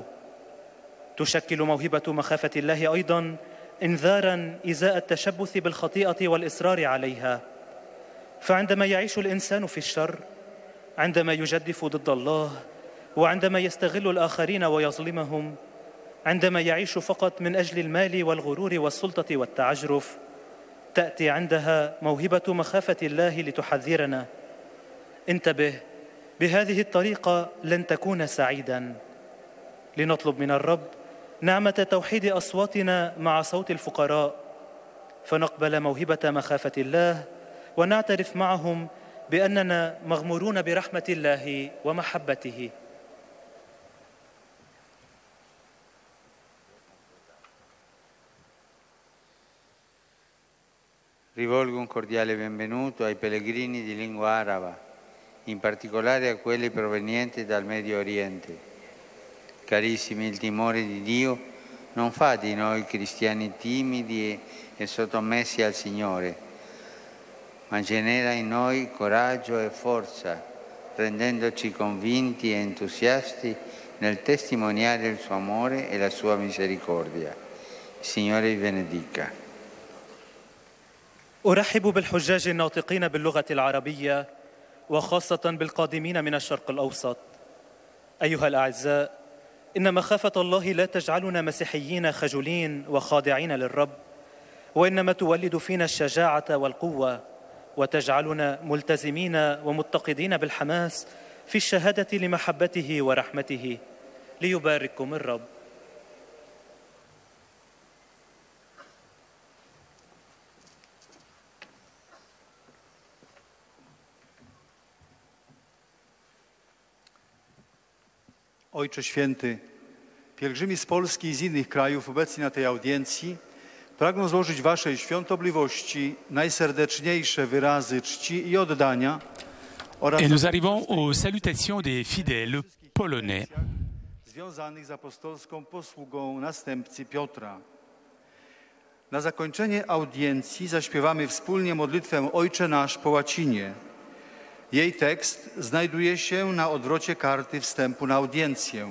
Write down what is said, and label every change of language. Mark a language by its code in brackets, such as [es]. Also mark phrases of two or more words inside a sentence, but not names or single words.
[ar] تشكل موهبة مخافة الله أيضاً إنذاراً إزاء التشبث بالخطيئة والإصرار عليها، فعندما يعيش الإنسان في الشر، عندما يجدف ضد الله، وعندما يستغل الآخرين ويظلمهم، عندما يعيش فقط من أجل المال والغرور والسلطة والتعجرف، تأتي عندها موهبة مخافة الله لتحذرنا: انتبه، بهذه الطريقة لن تكون سعيداً. لنطلب من الرب نعمة توحيد أصواتنا مع صوت الفقراء، فنقبل موهبة مخافة الله ونعترف معهم بأننا مغمورون برحمة الله ومحبته. [it] Rivolgo un cordiale benvenuto ai pellegrini di lingua araba, in particolare a quelli provenienti dal Medio Oriente. Carissimi, il timore di Dio non fa di noi cristiani timidi e sottomessi al Signore, ma genera in noi coraggio e forza, rendendoci convinti e entusiasti nel testimoniare il suo amore e la sua misericordia. Il Signore vi benedica. [ar] أرحب بالحجاج الناطقين باللغة العربية وخاصة بالقادمين من الشرق الأوسط. أيها الأعزاء، إن مخافة الله لا تجعلنا مسيحيين خجولين وخاضعين للرب، وإنما تولد فينا الشجاعة والقوة وتجعلنا ملتزمين ومتقدين بالحماس في الشهادة لمحبته ورحمته. ليبارككم الرب. [pl] Ojcze Święty, pielgrzymi z Polski i z innych krajów obecni na tej audiencji pragną złożyć Waszej świątobliwości najserdeczniejsze wyrazy czci i oddania oraz [fr] Et nous arrivons aux salutations des fidèles polonais. [pl] związanych z apostolską posługą następcy Piotra. Na zakończenie audiencji zaśpiewamy wspólnie modlitwę Ojcze Nasz po łacinie. Jej tekst znajduje się na odwrocie karty wstępu na audiencję.